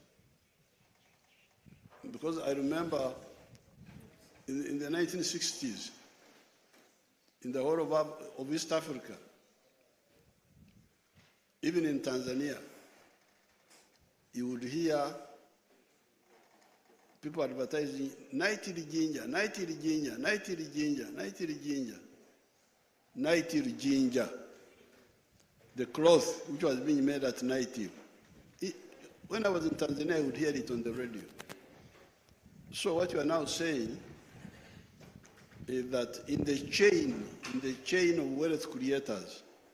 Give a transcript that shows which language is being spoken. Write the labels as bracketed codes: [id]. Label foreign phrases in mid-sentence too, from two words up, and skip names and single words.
[en] Because I remember in the 1960s, in the whole of East Africa, even in Tanzania, you would hear people advertising Naitiri ginger, Naitiri ginger, Naitiri ginger, Naitiri ginger, Naitiri ginger, the cloth which was being made at Naitiri. When I was in Tanzania, I would hear it on the radio. So what you are now saying is that in the chain of wealth creators,